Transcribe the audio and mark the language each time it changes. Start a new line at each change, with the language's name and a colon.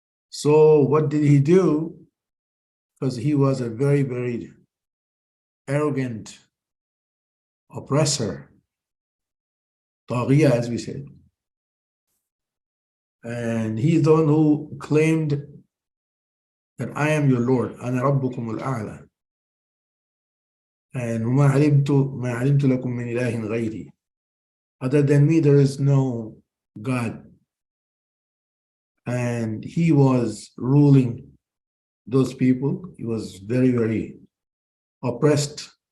English: So what did he do? Because he was a very, very arrogant oppressor, Taghiya, as we said. And he's the one who claimed that I am your Lord,
Arabic: أنا ربكم الأعلى.
English: And
Arabic: ما علمت لكم من إله غيري.
English: Other than me, there is no God. And he was ruling those people. He was very, very oppressed.